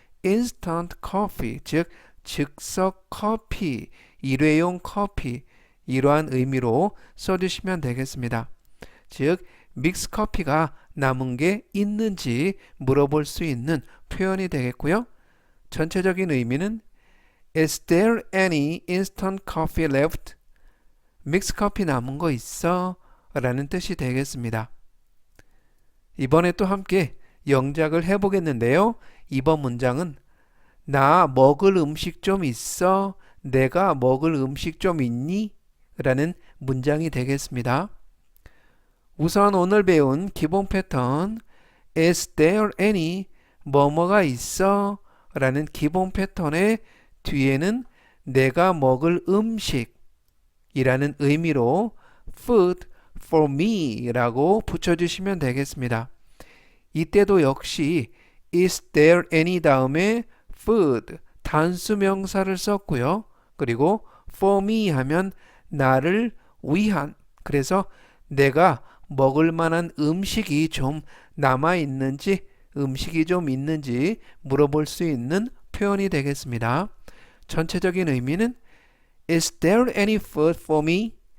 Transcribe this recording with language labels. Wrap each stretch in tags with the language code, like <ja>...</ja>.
<ko>instant coffee, 즉 즉석 커피, 일회용 커피 이러한 의미로 써주시면 되겠습니다. 즉 믹스 커피가 남은 게 있는지 물어볼 수 있는 표현이 되겠고요. 전체적인 의미는</ko> <en>Is there any instant coffee left?</en> <ko>믹스 커피 남은 거 있어? 라는 뜻이 되겠습니다. 이번에 또 함께 영작을 해보겠는데요. 이번 문장은 나 먹을 음식 좀 있어? 내가 먹을 음식 좀 있니? 라는 문장이 되겠습니다. 우선 오늘 배운 기본 패턴</ko> <en>Is there any?</en> <ko>뭐뭐가 있어? 라는 기본 패턴의 뒤에는 내가 먹을 음식 이라는 의미로</ko> <en>food for me</en> <ko>라고 붙여주시면 되겠습니다. 이때도 역시</ko> <en>Is there any</en> <ko>다음에</ko> <en>food</en> <ko>단수 명사를 썼고요. 그리고 for me 하면 나를 위한, 그래서 내가 먹을 만한 음식이 좀 남아 있는지, 음식이 좀 있는지 물어볼 수 있는 표현이 되겠습니다. 전체적인 의미는</ko> <en>Is there any food for me?</en>